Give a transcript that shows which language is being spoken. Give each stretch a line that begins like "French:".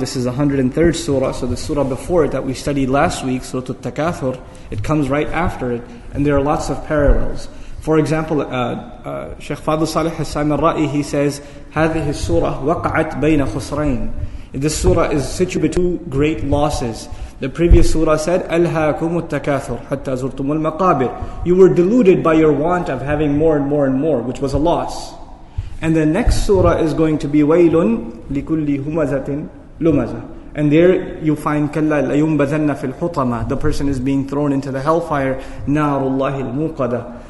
English: This is the 103rd surah, so the surah before it that we studied last week, Surah Al-Takathur, it comes right after it, and there are lots of parallels. For example, Shaykh Fadl Salih Hassan al-Ra'i, he says,
Arabic: هذه السورة وقعت بين خسرين.
English: This surah is situated between two great losses. The previous surah said,
Arabic: ألهاكم التكاثر حتى زرتم المقابر.
English: You were deluded by your want of having more and more and more, which was a loss. And the next surah is going to be
Arabic: وَيْلٌ لِكُلِّ هُمَزَةٍ لُمَزَةٍ.
English: And there you find
Arabic: كَلَّا لَيُنْبَذَنَّ فِي الْحُطَمَةِ.
English: The person is being thrown into the hellfire.
Arabic: نَارُ اللَّهِ الْمُوقَدَةِ.